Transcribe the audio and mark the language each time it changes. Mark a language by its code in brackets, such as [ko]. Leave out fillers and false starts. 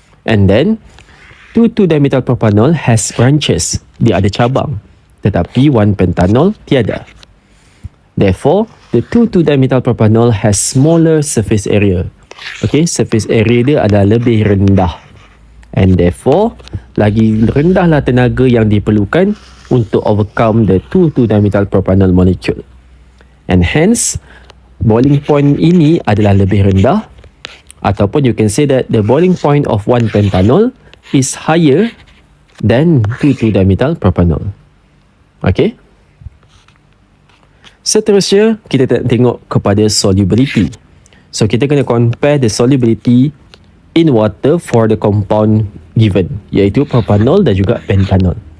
[en] And then 2,2-dimethyl propanol has branches. [ms] Dia ada cabang. Tetapi 1-pentanol tiada. [en] Therefore, the 2,2-dimethyl propanol has smaller surface area. Okay, surface area [ms] dia adalah lebih rendah. [en] And therefore, [ms] lagi rendahlah tenaga yang diperlukan untuk [en] overcome the 2,2-dimethyl propanol molecule. And hence, boiling point [ms] ini adalah lebih rendah. Ataupun [en] you can say that the boiling point of 1-pentanol is higher than 2,2-dimethyl propanol. Okay. [ms] Seterusnya, kita tengok kepada [en] solubility. So, [ms] kita kena [en] compare the solubility in water for the compound given, [ms] iaitu [en] propanol [ms] dan juga [en] pentanol.